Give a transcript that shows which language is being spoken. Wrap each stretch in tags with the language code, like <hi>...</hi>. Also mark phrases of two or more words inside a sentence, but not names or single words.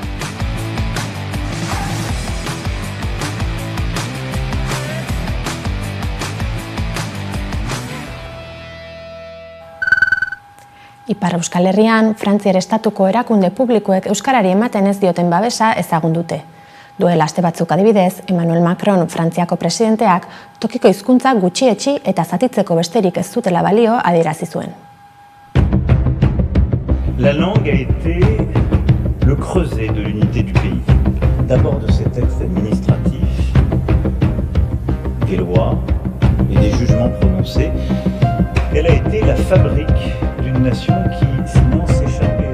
<eu>Ipar Euskal Herrian, Frantziar estatuko erakunde publikoek euskarari ematen ez dioten babesa ezagun dute. Duela aste batzuk adibidez, Emmanuel Macron Frantziako presidenteak tokiko hizkuntza gutxietsi eta zatitzeko besterik ez dutela balio adierazi zuen.</eu> <fr>La langue a été le creuset de l'unité du pays. D'abord de ses textes administratifs, des lois et des jugements prononcés. Elle a été la fabrique d'une nation qui, sinon, s'échappait.</fr>